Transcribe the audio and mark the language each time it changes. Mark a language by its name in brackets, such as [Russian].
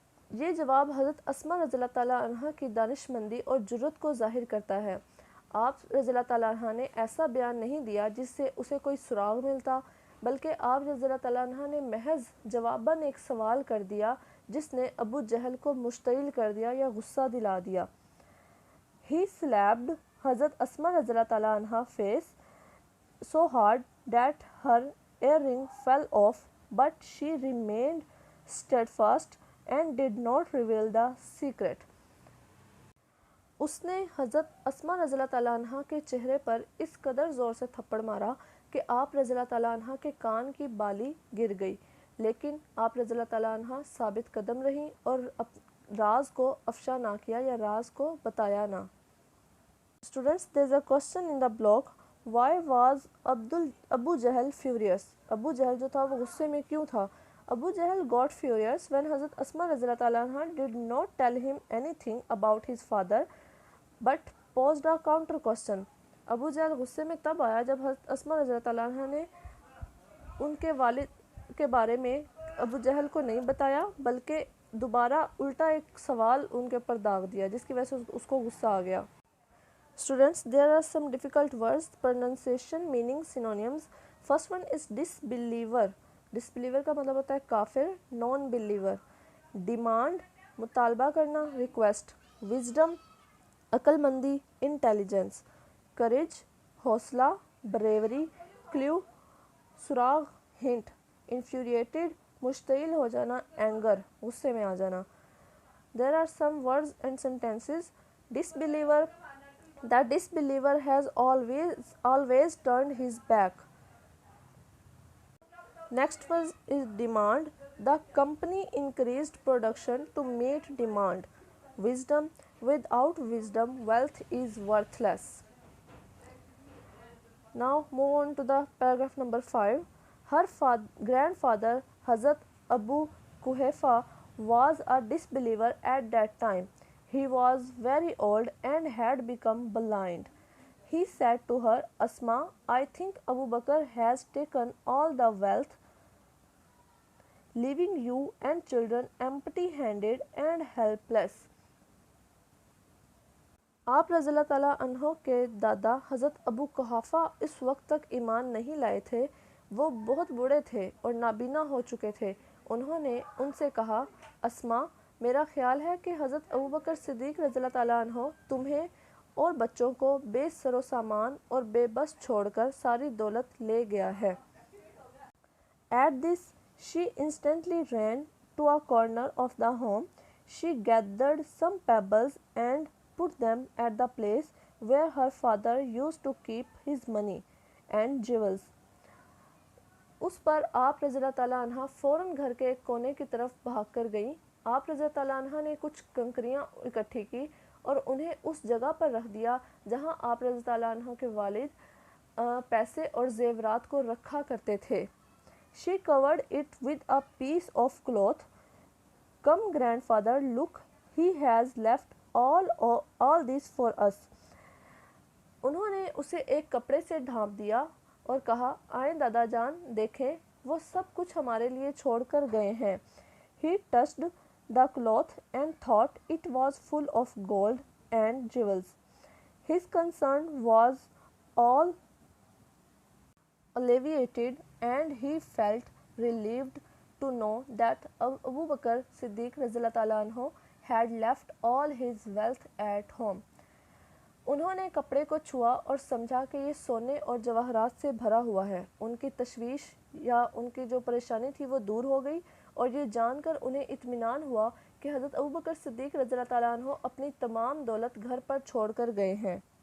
[Urdu] یہ جواب حضرت اسما رضی اللہ تعالیٰ عنہ کی دانشمندی اور جرت کو ظاہر کرتا ہے. آپ رضی اللہ تعالیٰ عنہ نے ایسا بیان نہیں دیا جس سے اسے کوئی سراغ ملتا، بلکہ آپ رضی اللہ تعالیٰ عنہ نے محض جواباً ایک سوال کر دیا جس نے ابو جہل کو مشتعل کر دیا یا غصہ دلا دیا. [English] He slapped حضرت Asma رضی اللہ تعالیٰ عنہ face so hard that her earring fell off, but she remained steadfast and did not reveal the secret. [Urdu] اس نے حضرت اسما رضی اللہ تعالیٰ عنہ کے چہرے پر اس قدر زور سے تھپڑ مارا کہ آپ رضی اللہ تعالیٰ عنہ کے کان کی بالی گر گئی، لیکن آپ رضی اللہ تعالیٰ عنہ ثابت قدم رہیں اور راز کو افشا نہ کیا یا راز کو بتایا نہ. [English] Students, there is a question in the blog. Why was Abu Jahl furious? [Urdu] ابو جہل جو تھا وہ غصے میں کیوں تھا؟ [English] Abu Jahl got furious when Hazrat Asma radhiyallahu ta'ala anha did not tell him anything about his father but posed a counter question. [Urdu] ابو جہل غصے میں تب آیا جب حضرت اسما رضی اللہ تعالیٰ عنہ نے ان کے والد کے بارے میں ابو جہل کو نہیں بتایا، بلکہ دوبارہ الٹا ایک سوال ان کے اوپر داغ دیا جس کی وجہ سے اس کو غصہ آ گیا. [English] Students, there are some difficult words, pronunciation, meaning, synonyms. First one is disbeliever. [Urdu] Disbeliever کا مطلب ہوتا ہے کافر، نان بلیور. ڈیمانڈ مطالبہ کرنا، ریکویسٹ. وزڈم عقل مندی، انٹیلیجنس. کریج حوصلہ، بریوری. کلیو سراغ، ہنٹ. انفیوریٹڈ مشتعل ہو جانا، اینگر غصے میں آ جانا. [English] There are some words and sentences. Disbeliever, the disbeliever has always turned his back. Next was is demand. The company increased production to meet demand. Wisdom, without wisdom wealth is worthless. Now move on to the paragraph number 5. Her grandfather Hazrat Abu Kuhafa was a disbeliever at that time. He was very old and had become blind. He said to her, Asma, I think Abu Bakr has taken all the wealth, leaving you and children empty-handed and helpless. [Urdu] آپ رضی اللہ تعالیٰ عنہ کے دادا حضرت ابو قحافہ اس وقت تک ایمان نہیں لائے تھے. وہ بہت بوڑھے تھے اور نابینا ہو چکے تھے. انہوں نے ان سے کہا، اسما، میرا خیال ہے کہ حضرت ابو بکر صدیق رضی اللہ تعالیٰ عنہ تمہیں اور بچوں کو بے سر و سامان اور بے بس چھوڑ کر ساری دولت لے گیا ہے. [English] At this, she instantly ran to a corner of the home. She gathered some pebbles and put them at the place where her father used to keep his money and jewels. [Urdu] اس پر آپ رضی اللہ تعالیٰ عنہ فوراً گھر کے ایک کونے کی طرف بھاگ کر گئیں. آپ رضی اللہ تعالیٰ عنہ نے کچھ کنکریاں اکٹھی کی اور انہیں اس جگہ پر رکھ دیا جہاں آپ رضی اللہ تعالیٰ عنہ کے والد پیسے اور زیورات کو رکھا کرتے تھے. [English] She covered it with a piece of cloth. Come grandfather, look, he has left all this for us. [Urdu] انہوں نے اسے ایک کپڑے سے ڈھانپ دیا اور کہا، آئیں دادا جان دیکھیں، وہ سب کچھ ہمارے لیے چھوڑ کر گئے ہیں. [English] He touched the cloth and thought it was full of gold and jewels. His concern was all alleviated and he felt relieved to know that Abu Bakr Siddiq رضی اللہ تعالیٰ عنہ had left all his wealth at home. [Urdu] انہوں نے کپڑے کو چھوا اور سمجھا کہ یہ سونے اور جواہرات سے بھرا ہوا ہے. ان کی تشویش یا ان کی جو پریشانی تھی وہ دور ہو گئی اور یہ جان کر انہیں اطمینان ہوا کہ حضرت ابو بکر صدیق رضی اللہ تعالیٰ عنہ اپنی تمام دولت گھر پر چھوڑ کر گئے ہیں.